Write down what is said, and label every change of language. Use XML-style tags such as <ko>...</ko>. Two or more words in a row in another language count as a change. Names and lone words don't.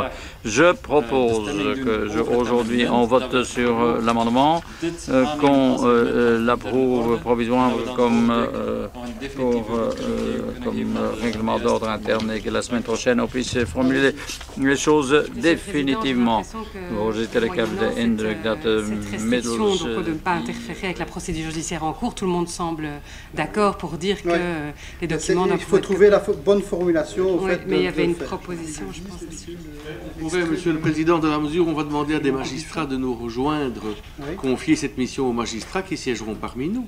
<fr>Je propose qu'aujourd'hui on vote sur l'amendement, qu'on l'approuve provisoirement comme pour comme règlement d'ordre interne et que la semaine prochaine, on puisse formuler les choses définitivement.</fr> <nl>Voorzitter, ik heb de indruk dat middels...</nl> <fr>Donc de ne pas interférer avec la procédure judiciaire en cours, tout le monde semble d'accord pour dire que les documents... Il faut trouver la bonne formulation. Oui, mais il y avait une proposition, je pense, là-dessus. Oui, Monsieur le Président, dans la mesure où on va demander à des magistrats de nous rejoindre, confier cette mission aux magistrats qui siégeront parmi nous.</fr>